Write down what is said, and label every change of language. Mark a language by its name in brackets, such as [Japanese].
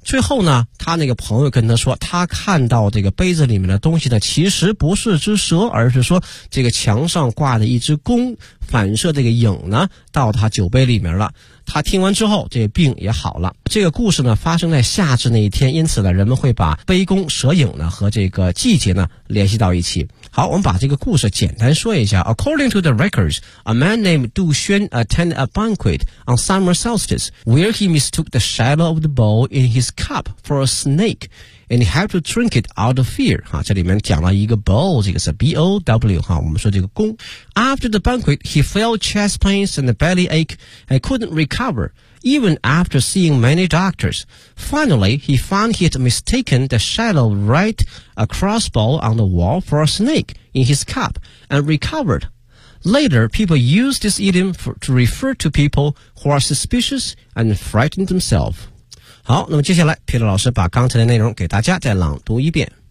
[Chinese] 最后呢他那个朋友跟他说，他看到这个杯子里面的东西呢其实不是只蛇，而是说这个墙上挂的一只弓，反射这个影呢到他酒杯里面了。他听完之后这病也好了。这个故事呢发生在夏至那一天，因此呢人们会把杯弓蛇影呢和这个季节呢联系到一起。好，我们把这个故事简单说一下。 [English] According to the records, a man named Du Xuan attended a banquet on summer solstice where he mistook the shadow of the bowl in his cup for a snake and had to drink it out of fear、啊、 [Chinese] 这里面讲了一个 bowl， 这个是 B-O-W、啊、我们说这个弓。 [English] After the banquet he felt chest pains and belly ache and couldn't recoverEven after seeing many doctors, finally he found he had mistaken the shadow right across bowl on the wall for a snake in his cup and recovered. Later, people used this idiom to refer to people who are suspicious and frightened themselves. [Chinese] 好，那么接下来皮特老师把刚才的内容给大家再朗读一遍。